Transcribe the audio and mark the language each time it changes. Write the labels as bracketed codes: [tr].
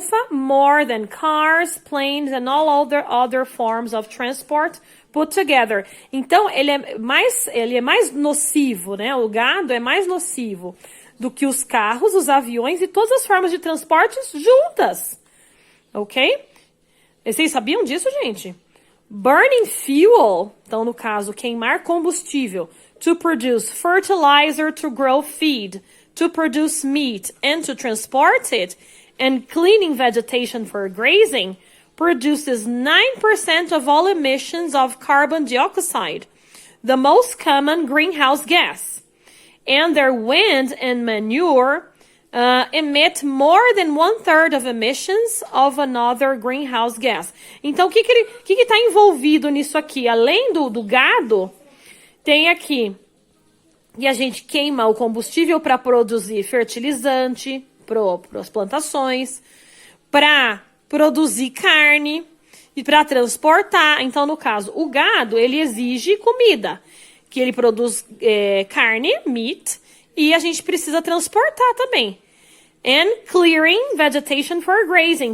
[en] More than cars, planes, and all other forms of transport put together. [pt] Então, ele é mais nocivo, né? O gado é mais nocivo do que os carros, os aviões e todas as formas de transporte juntas. Ok? Vocês sabiam disso, gente? [en] Burning fuel, [pt] então, no caso, queimar combustível, [en] to produce fertilizer to grow feed. to produce meat and to transport it, and cleaning vegetation for grazing, produces 9% of all emissions of carbon dioxide, the most common greenhouse gas. And their wind and manure emit more than 1/3 of emissions of another greenhouse gas. [pt] Então, o que está envolvido nisso aqui? Além do gado, tem aqui que a gente queima o combustível para produzir fertilizante para as plantações, para produzir carne e para transportar. Então, no caso, o gado, ele exige comida, que ele produz carne, meat, e a gente precisa transportar também. [en] And clearing vegetation for grazing.